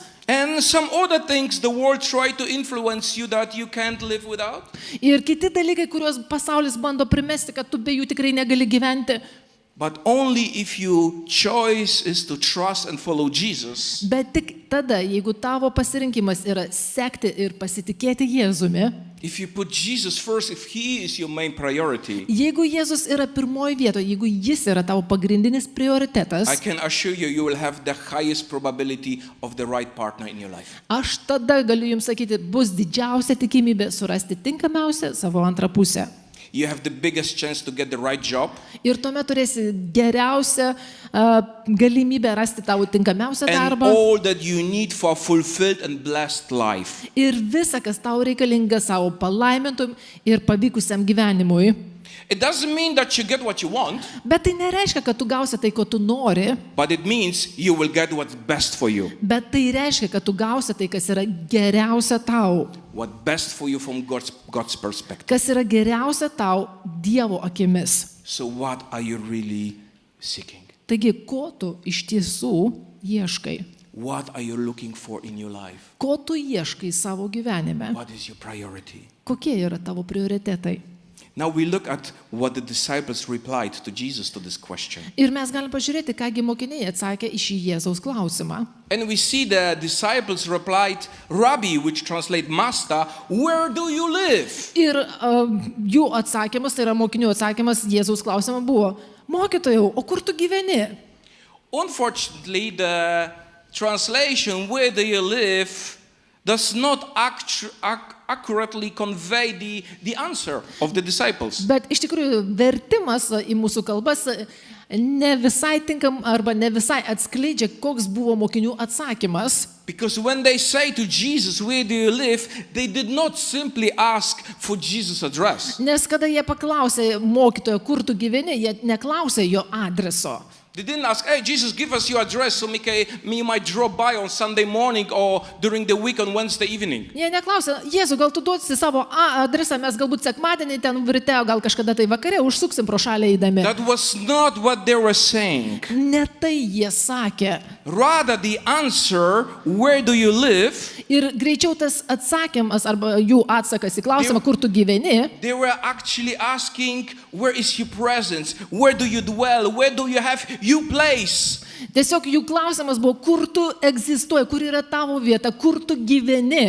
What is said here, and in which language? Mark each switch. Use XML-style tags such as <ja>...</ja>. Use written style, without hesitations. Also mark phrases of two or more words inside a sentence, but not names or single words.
<en>And some other things the world try to influence you that you can't live without.</en> <lt>Ir kiti dalykai, kuriuos pasaulis bando primesti, kad tu be jų tikrai negali gyventi.</lt> <en>But only if your choice is to trust and follow Jesus,</en> <lt>Bet tik tada, jeigu tavo pasirinkimas yra sekti ir pasitikėti Jėzumi,</lt> <en>if you put Jesus first, if He is your main priority,</en> <lt>jeigu Jėzus yra pirmoji vietoje, jeigu Jis yra tavo pagrindinis prioritetas,</lt> <en>I can assure you, you will have the highest probability of the right partner in your life.</en> <lt>aš tada galiu jums sakyti, bus didžiausia tikimybė surasti tinkamiausią savo antrą pusę.</lt> <en>You have the biggest chance to get the right job.</en> <lt>Ir tuomet turėsi geriausią galimybę rasti tavo tinkamiausią</lt> <en>And</en> <lt>darbą.</lt> <en>all that you need for a fulfilled and blessed life.</en> <lt>Ir visa, kas tau reikalinga savo palaimintum ir pavykusiam gyvenimui.</lt> <en>It doesn't mean that you get what you want,</en> <lt>Bet tai nereiškia, kad tu gausi tai, ko tu nori.</lt> <en>but it means you will get what's best for you.</en> <lt>Bet tai reiškia, kad tu gausi tai, kas yra geriausia tau.</lt> <en>What best for you from God's perspective.</en> <lt>Kas yra geriausia tau Dievo akimis.</lt> <en>So what are you really seeking?</en> <lt>Taigi, ko tu iš tiesų ieškai?</lt> <en>What are you looking for in your life?</en> <lt>Ko tu ieškai savo gyvenime?</lt> <en>What is your priority?</en> <lt>Kokie yra tavo prioritetai?</lt> <en>Now we look at what the disciples replied to Jesus to this question.</en> <lt>Ir mes galim pažiūrėti, kągi mokiniai atsakė į šį Jėzaus klausimą.</lt> <en>And we see the disciples replied, Rabbi, which translate Master, where do you live?</en> <lt>Ir jų atsakymas, tai yra mokinių atsakymas Jėzaus klausimą buvo, mokytojau, o kur tu gyveni?</lt> <en>Unfortunately, the translation, where do you live, does not accurately convey the answer of the disciples.</en> <lt>Bet iš tikrųjų vertimas į mūsų kalbas ne visai tinkam arba ne visai atskleidžia, koks buvo mokinių atsakymas.</lt> <en>Because when they say to Jesus, where do you live, they did not simply ask for Jesus' address.</en> <lt>Nes kada jie paklausė mokytojo, kur tu gyveni, jie neklausė jo adreso.</lt> <en>They didn't ask, hey, Jesus, give us your address so we might drop by on Sunday morning or during the week on Wednesday evening.</en> <lt>Jie neklausė, Jėzu, gal tu duosi savo adresą, mes galbūt sekmadienį ten ryte, o gal kažkada tai vakare užsuksim pro šalį eidami.</lt> <en>That was not what they were saying.</en> <lt>Ne tai jie sakė.</lt> <en>Rather, the answer, where do you live,</en> <lt>Ir greičiau tas atsakymas arba jų atsakas į klausimą, kur tu gyveni,</lt> <en>they were actually asking, where is your presence? Where do you dwell? Where do you have your place?</en> <lt>tiesiog jų klausimas buvo, kur tu egzistuoji, kur yra tavo vieta, kur tu gyveni.</lt>